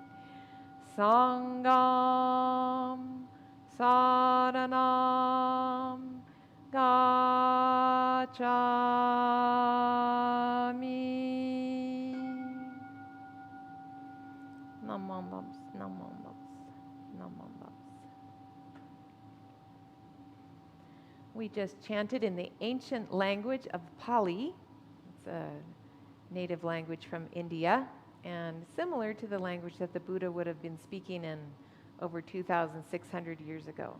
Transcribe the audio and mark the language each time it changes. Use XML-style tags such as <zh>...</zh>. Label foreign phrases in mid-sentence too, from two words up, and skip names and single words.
<pi>Sangham saranam gacchami. Namo Bums, Namo Bums, Namo Bums.</pi> <en>We just chanted in the ancient language of Pali. It's a native language from India and similar to the language that the Buddha would have been speaking in over 2,600 years ago.</en>